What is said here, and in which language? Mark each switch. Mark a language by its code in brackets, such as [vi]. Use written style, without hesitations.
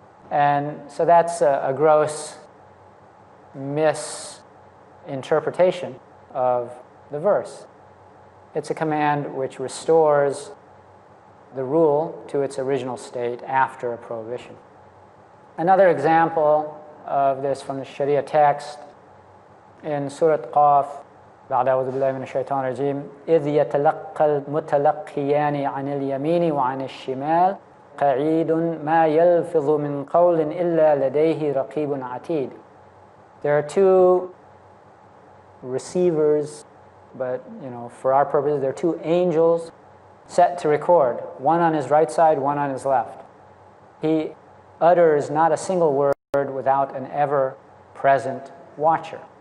[en] And so that's a gross misinterpretation of the verse. It's a command which restores the rule to its original state after a prohibition. Another example of this from the Shariah text in Surah Qaf, [ar] بعد أعوذ بالله من الشيطان الرجيم إذ يتلقى المتلقيان عن اليمين وعن الشمال قعيد ما يلفظ من قول إلا لديه رقيب عتيد. [en] There are two receivers, but for our purposes, there are two angels set to record, one on his right side, one on his left. He utters not a single word without an ever-present watcher.